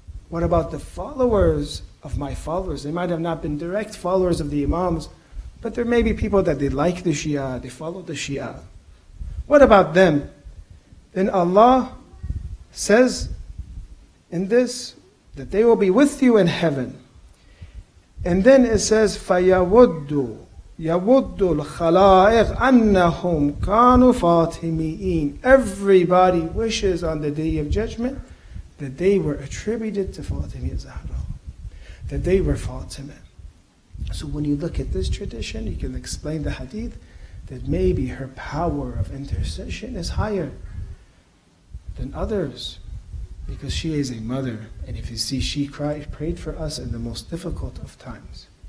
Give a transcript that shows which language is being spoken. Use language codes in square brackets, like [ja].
[en] What about the followers of my followers? They might have not been direct followers of the Imams, but there may be people that they like the Shia, they follow the Shia. What about them? Then Allah says in this, that they will be with you in heaven. And then it says, [ar] فَيَوُدُّ يَوُدُّ الْخَلَائِقْ أَنَّهُمْ كَانُوا فَاطِمِيِّينَ. [en] Everybody wishes on the Day of Judgment that they were attributed to Fatima Zahra, that they were Fatima. So when you look at this tradition, you can explain the hadith that maybe her power of intercession is higher than others, because she is a mother, and if you see, she prayed for us in the most difficult of times.